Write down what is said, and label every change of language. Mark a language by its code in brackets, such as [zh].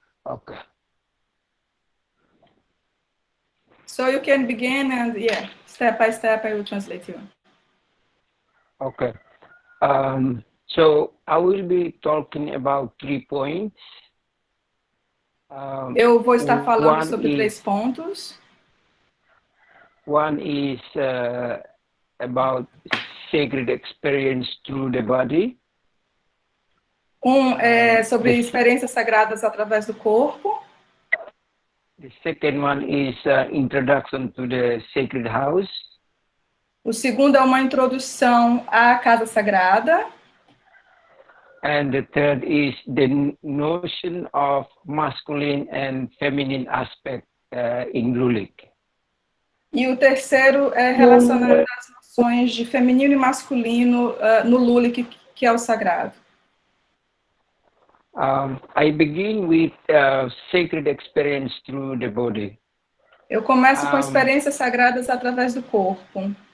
[en] Okay. So you can begin, and yeah, step by step, I will translate you. Okay. So I will be talking about 3 points. [pt] Eu vou estar falando sobre 3 pontos. [en] One is about sacred experience through the body. [pt] É sobre experiências sagradas através do corpo. [en] The second one is introduction to the sacred house. [pt] O segundo é uma introdução à casa sagrada. [en] And the third is the notion of masculine and feminine aspect in Lulik. [pt] E o terceiro é relacionado às noções de feminino e masculino no Lulik, que é o sagrado. [en] I begin with sacred experience through the body. [pt] Eu começo com experiências sagradas através do corpo.